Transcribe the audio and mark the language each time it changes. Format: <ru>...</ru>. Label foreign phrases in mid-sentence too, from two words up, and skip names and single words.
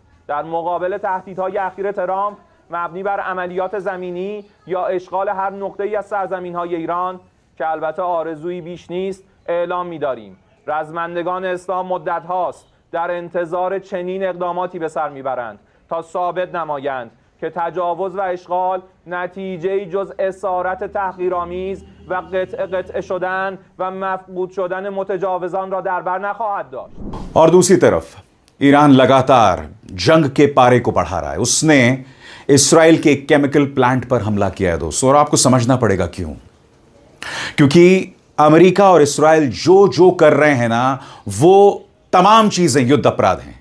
<fa>در مقابل تهدیدهای اخیر ترامپ مبنی بر عملیات زمینی یا اشغال هر نقطه‌ای از سرزمین‌های ایران که البته آرزویی بیش نیست، اعلام می‌داریم رزمندگان اسلام مدت هاست در انتظار چنین اقداماتی به سر می‌برند تا ثابت نمایند که تجاوز و اشغال نتیجه‌ای جز اسارت تحقیرآمیز و قطعه شدن و مفقود شدن متجاوزان را در بر نخواهد داشت.</fa> <hi>और दूसरी तरफ ईरान लगातार जंग के पारे को बढ़ा रहा है। उसने इसराइल के केमिकल प्लांट पर हमला किया है दोस्तों, और आपको समझना पड़ेगा क्यों। क्योंकि अमेरिका और इसराइल जो जो कर रहे हैं ना, वो तमाम चीजें युद्ध अपराध हैं।</hi>